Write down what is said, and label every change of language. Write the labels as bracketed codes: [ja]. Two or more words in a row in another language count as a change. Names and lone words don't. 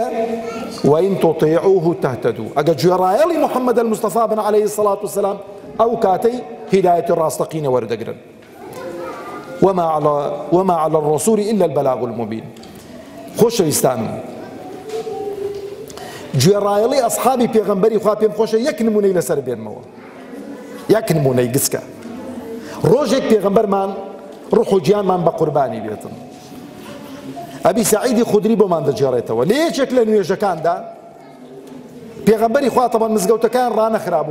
[ar] وئین تطیعوه تهتدوا. [ckb] ئەگەر گوێڕایەڵی محەممەد المستەفا بن [ar] عەلەیهی سەڵات وەسەلام [ckb] ئەو کاتەی هیدایەتی ڕاستەقینە وەردەگرن. [ar] وما على الرسول إلا البلاغ المبين. [ckb] خۆشەویستانم، گوێڕایەڵی ئەسحابی پێغەمبەری خوا پێم خۆشە یەک نمونەی لەسەر بێنمەوە، یەک نمونەی گچکە. ڕۆژێک پێغەمبەرمان ڕوح و گیانمان بە قوربانی بێتن. ئەبی سەعیدی خودری بۆمان دەجێڕێتەوە لە یەکێک لە نوێژەکاندا پێغەمبەری خوا تەبەن مزگەوتەکان ڕانەخرابوو.